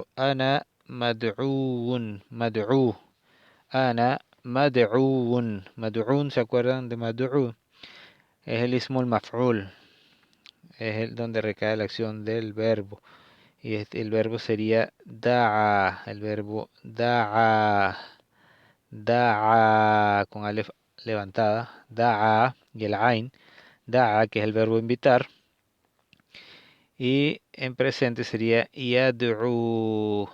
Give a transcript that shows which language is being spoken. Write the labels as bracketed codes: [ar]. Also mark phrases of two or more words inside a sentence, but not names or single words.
[ar] أنا مدعو، أنا مدعو. [es] Mad'uun, ¿se acuerdan de mad'u? Es el ismul maf'ul. Es el donde recae la acción del verbo. Y el verbo sería da'a. El verbo da'a. Da'a con alef levantada. Da'a y el ain. Da'a, que es el verbo invitar. Y en presente sería yad'u.